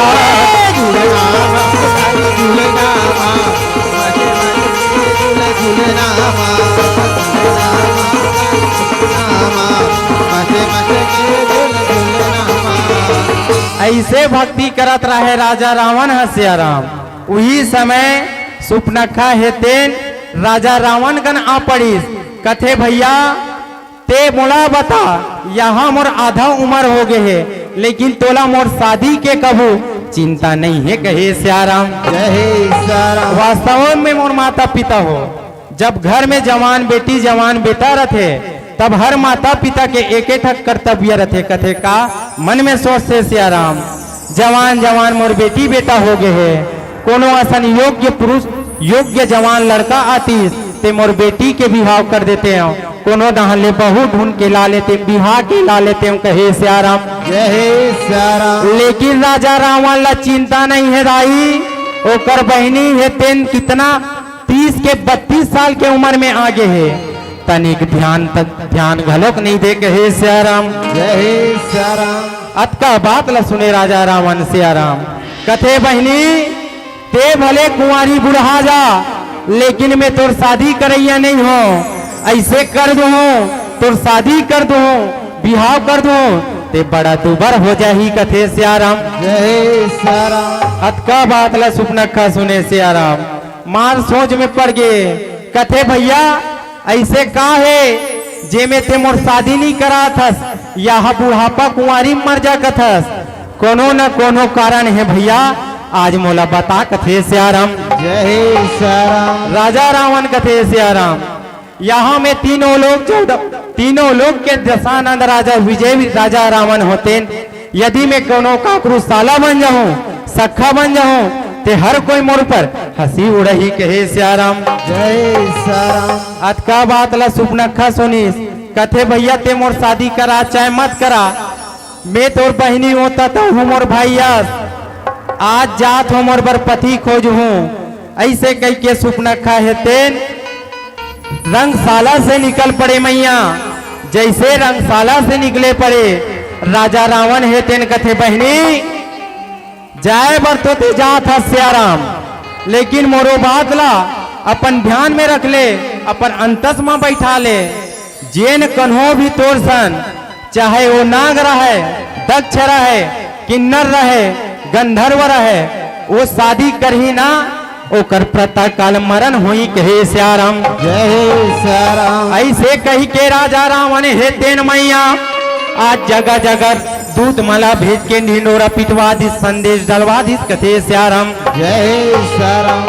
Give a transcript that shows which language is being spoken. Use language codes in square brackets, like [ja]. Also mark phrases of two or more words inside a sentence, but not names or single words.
[hne] झूले नामा झूले नामा, माचे माचे झूले नामा। ऐसे भक्ति करत रहे राजा रावण है सियाराम। वही समय सुपनखा हेतेन राजा रावण गन आ पड़ीस कथे भैया ते मोला बता यहाँ मोर आधा उम्र हो गए है, लेकिन तोला मोर शादी के कबू चिंता नहीं है कहे सियाराम। वास्तव में मोर माता पिता हो, जब घर में जवान बेटी जवान बेटा रहते तब हर माता पिता के एक ठक कर्तव्य रहते। कथे का मन में सोच से सियाराम जवान जवान मोर बेटी बेटा हो गए है, कोनो असन योग्य पुरुष योग्य जवान लड़का आतीस ते मोर बेटी के विवाह कर देते हैं, कोनो दहले बहू ढूंढ के ला लेते बिहार के ला लेते हैं कहे सियाराम। जय सियाराम। लेकिन राजा रावण ला चिंता नहीं है दाई, ओकर बहनी है तेन कितना 30 के 32 साल के उम्र में आगे है, तनिक ध्यान घलोक नहीं दे कहे सियाराम। जय सियाराम। अतका बात ला सुने राजा रावण सियाराम कथे बहनी ते भले कुंवारी बुढ़ा जा, लेकिन मैं तोर शादी करैया नहीं हो, ऐसे कर दो तोर शादी कर दो बिहाव कर दो ते बड़ा दुबर हो जाही कथे सियाराम। जय सियाराम। अतका बात ला सुपनखा सुने सियाराम मार सोच में पड़ गए। कथे भैया ऐसे का है जे में ते मोर शादी नहीं करा थस, यहाँ बुढ़ापा कुंवारी मर जा कथस, कोनो न कोनो कारण है भैया आज मोला बता कथे सियाराम। जय सियाराम। राजा रावण कथे सियाराम यहाँ में तीनों लोग के दशानंद राजा विजय राजा रावण होते। यदि मैं कोनो काकरू साला बन जाऊं सखा बन जाऊं ते हर कोई मोर पर हंसी उड़ही कहे सियाराम। जय सियाराम। अतका बात ला सुपनखा सुनीस कथे भैया ते मोर शादी करा चाहे मत करा, मैं तोर बहनी होता तो हूँ मोर भैयास, आज जात हो मोर बर पति खोज हूँ। ऐसे कह के सुपनखा है तेन रंगशाला से निकल पड़े मैया। जैसे रंगशाला से निकले पड़े राजा रावण है तेन कथे बहनी जाए बर तो ते जात हा सियाराम, लेकिन मोरो बात ला अपन ध्यान में रख ले, अपन अंतस में बैठा ले। जेन कन्हो भी तोर सन, चाहे वो नाग रहे, दक्ष रहे, किन्नर रहे, गंधर्व रहे, वो शादी कर ही ना ओकर प्रातः काल मरण हुई कहे सियाराम। जय सियाराम। ऐसे कही के राजा रावण हे तेन मैया आज जगह जगह दूत माला भेज के ढिंडोरा पिटवा दी, संदेश डलवा दी कथे सियाराम। जय सियाराम।